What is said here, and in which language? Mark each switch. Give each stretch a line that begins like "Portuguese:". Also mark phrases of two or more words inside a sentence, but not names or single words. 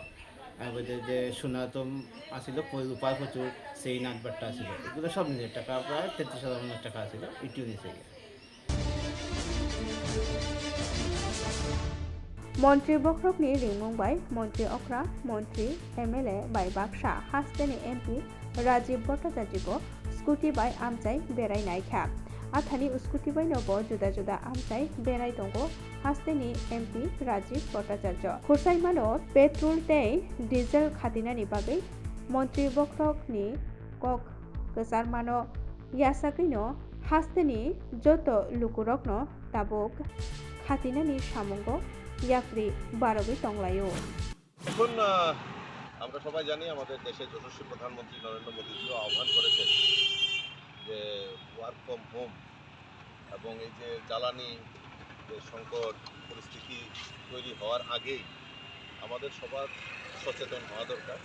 Bangla: তারপরে যে সোনা তো আসিল, রূপার প্রচুর চেইন 8-12টা আসিল, এগুলো সব নিচে টাকা প্রায় 33,000 টাকা আসিল, এটিও নিচে গিয়ে।
Kok Borok: মন্ত্রী বক্রকনি রিংমুংবাই মন্ত্রী অক্রা মন্ত্রী এমএলএ বাই বাक्सा हास्टेनि एमपि राजीव भट्टाचार्यको स्कुटि बाय आमचाय बेराय नायखा आथानि स्कुटि बाय नबो जुदा जुदा आमचाय बेराय दंगो हास्टेनि एमपि राजीव भट्टाचार्य खुरसाइमानो पेट्रोल तै डिजेल खादिनानि बागै मन्त्री बक्रकनि कक गोसारमानो यासाकैनो हास्टेनि जत लुकुरकनो ताबुक खातिनानि सामुंगो याफ्री बारगै तंलायो।
Bangla: এখন আমরা সবাই জানি আমাদের দেশের যশস্বী প্রধানমন্ত্রী নরেন্দ্র মোদীজিও আহ্বান করেছেন যে
English: work from home
Bangla: এবং এই যে জ্বালানি যে সংকট পরিস্থিতি তৈরি হওয়ার আগেই আমাদের সবার সচেতন হওয়া দরকার।